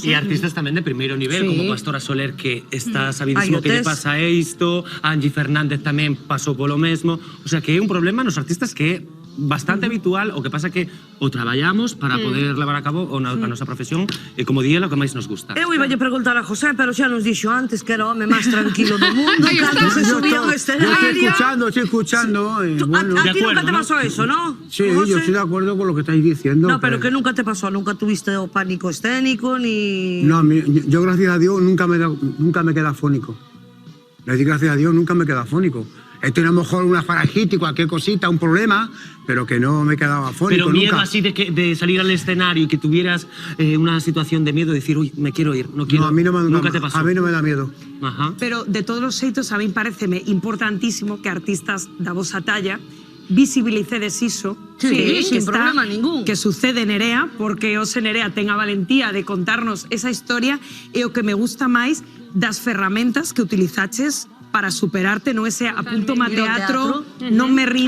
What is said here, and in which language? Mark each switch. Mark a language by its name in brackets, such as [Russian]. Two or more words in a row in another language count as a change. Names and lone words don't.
[Galician] E artistas tamén de primeiro nivel, como Pastora Soler, que está sabidísimo que lle pasa isto, Angie Fernández tamén pasou polo mesmo, [Spanish] o sea [Galician] que é un problema nos artistas que é bastante habitual, o que pasa que o traballamos para poder levar a cabo a nosa profesión e, como día, lo que máis nos gusta. Eu iba a preguntar a José, pero xa nos dixo antes que era o home máis tranquilo do mundo, cando se subía ao escenario. [Spanish] Estoy escuchando. A ti nunca te pasó eso, ¿no? Sí, yo estoy de acuerdo con lo que estáis diciendo. No, pero que nunca te pasó, nunca tuviste o pánico escénico, ni... No, yo gracias a Dios nunca me quedé afónico. Le di gracias a Dios, nunca me quedé afónico. He tenido a lo mejor una faringitis, cualquier cosita, un problema, pero que no me quedaba afónico. Pero miedo nunca. así de salir al escenario y que tuvieras una situación de miedo, decir, uy, me quiero ir, no quiero. No, a mí no me, nunca te pasó. A mí no me da miedo. Ajá. [Galician] Pero de todos os xeitos, a mí pareceme importantísimo que artistas da vosa talla visibilicedes iso, [Spanish] Sí, sin problema ningún. [Galician] que sucede Nerea, porque ose Nerea ten a valentía de contarnos esa historia e o que me gusta máis das ferramentas que utilizaches para superarte, no ese apunto a teatro, non me rindo,